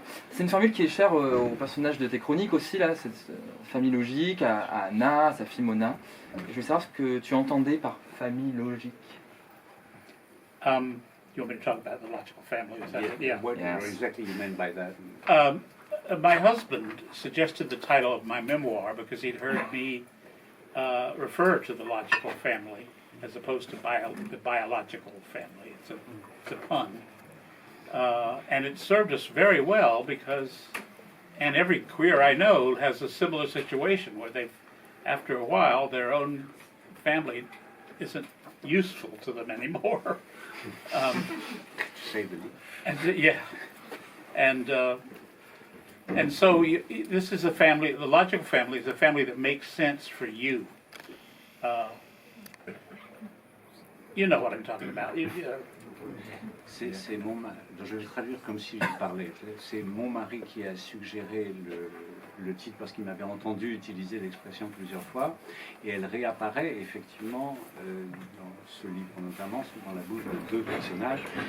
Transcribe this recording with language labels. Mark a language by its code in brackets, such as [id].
[fr] C'est une formule qui est chère au personnage de tes chroniques aussi, là, cette famille logique, à Anna, à sa fille Mona. Je veux savoir ce que tu entendais par famille logique. [en] You want me to talk about the logical family? Is that it? Yeah. What exactly you meant by that? My husband suggested the title of my memoir because he'd heard me refer to the logical family as opposed to the biological family. It's a pun. And it served us very well because, and every queer I know has a similar situation where they've, after a while, their own family isn't useful to them anymore. To say the least. And so this is a family. The logical family is a family that makes sense for you. You know what I'm talking about. [fr] C'est mon mari. Je vais le traduire comme si je parlais. C'est mon mari qui a suggéré le titre parce qu'il m'avait entendu utiliser l'expression plusieurs fois, et elle réapparaît effectivement dans ce livre notamment, dans la bouche de deux personnages.